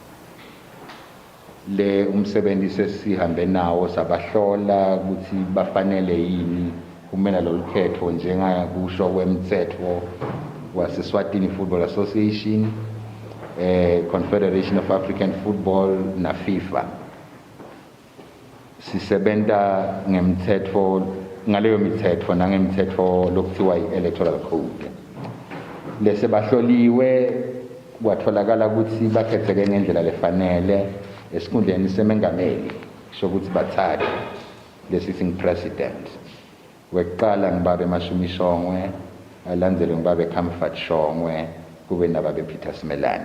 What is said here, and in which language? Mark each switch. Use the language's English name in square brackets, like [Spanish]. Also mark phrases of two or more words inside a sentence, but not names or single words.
[Swati] Le umsebenzi sesihambe nawo sabahlola ukuthi bafanele yini kumela lolu khetho njengakusho kwemthetho wase-Eswatini Football Association, Confederation of African Football na FIFA. Sisebenta ngemthetho ngaleyo mithetho nangemthetho lokuthiwa i- [English] electoral code. [Swati] Lese bahloliwe kwatholakala ukuthi bakhetheke ngendlela lefanele esikhundleni semengameli, kusho ukuthi bathathe le- [English] sitting president. [Swati] Wekuqala ngibabe Mashumi Shongwe, alandele ngibabe Comfort Shongwe, kube nababe Peter Smelane.